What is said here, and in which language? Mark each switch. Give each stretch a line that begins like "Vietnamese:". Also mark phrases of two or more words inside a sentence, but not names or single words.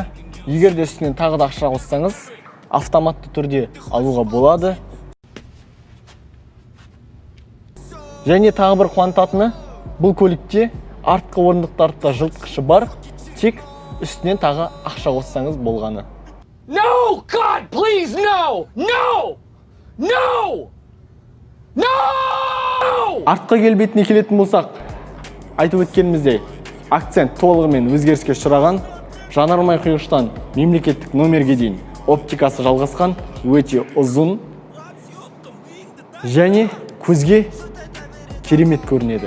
Kazakh: Егер де үстінен тағы да ақша қоссаңыз, автоматты түрде алуға болады. Және тағы бір қуантатыны, бұл көлікте артқы орындықтарда жылытқышы бар, тек үстінен тағы ақша қоссаңыз болғаны.
English: No! God, please, no! No! No! No!
Kazakh: Артқы келбетіне келетін болсақ, айтып өткеніміздей, Accent толығымен өзгеріске ұшыраған, жанармай құйғыштан мемлекеттік номерге дейін оптикасы жалғасқан, өте ұзын және көзге керемет көрінеді.